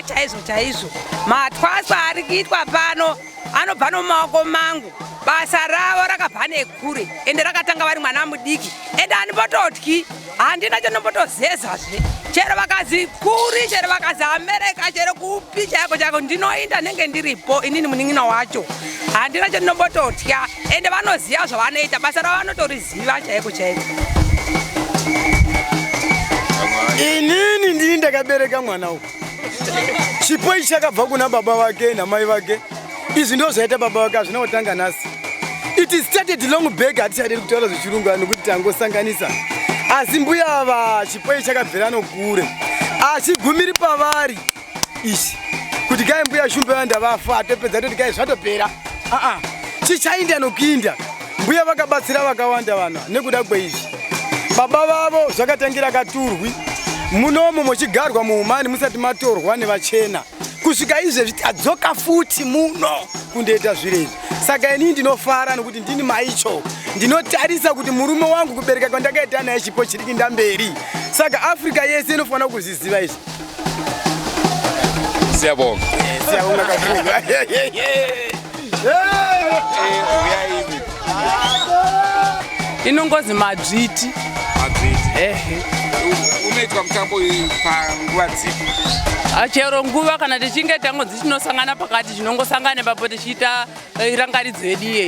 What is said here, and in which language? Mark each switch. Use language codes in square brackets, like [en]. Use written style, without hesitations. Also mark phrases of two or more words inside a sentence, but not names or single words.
[sn] chaizvo chaizvo matwaswa ari kuitwa pano anobva nomumaoko mangu basa ravo rakabva nekure ende rakatanga vari mwana mudiki ende handimbototyi handina chanombotozezazve chero vakazi kuri chero vakazi america chero kupi chaiko chaiko ndinoinda nenge ndiripo inini muning'ina wacho handina chandinombototya ende vanoziva zvavanoita basa ravo vanotoriziva chaiko chaiko inini ndini ndakabereka mwana uyu chipo ichi chakabva kuna baba vake namai vake izvi ndo zvaita baba vake hazvina kutanga nhasi [en] it started long back [sn] hatichadi kutaura zvechirungu nokuti tangosanganisa asi mbuya ava chipo ichi chakabvira nokure achigumiri pavari ichi kuti kai mbuya shumba yanda vafa atopedza toti kai zvatopera chichainda nokuinda mbuya vakabatsira vakawanda vanhu nekuda kweizvi. Baba vavo zvakatangira katurwi munomo muchigarwa muumani musati matorwa nevachena. Kusvika izvezvi tadzoka futi muno kundoita zvirezvi. Saka ini ndinofara nekuti ndini maicho. Ndinotarisa kuti murume wangu kubereka kwandakaita naye chipo chiri kuenda mberi. Saka Afrika yese inofanira kuzviziva izvi. [nd] Siyabonga. Siyabonga kakhulu. [sn] Inongozi Madrid. Unoitwa mutambo panguva dzipi? Chero nguva kana tichinge tangodzi tinosangana pakati tinongosangana papo tichiita irangaridzo yedu iyeyi.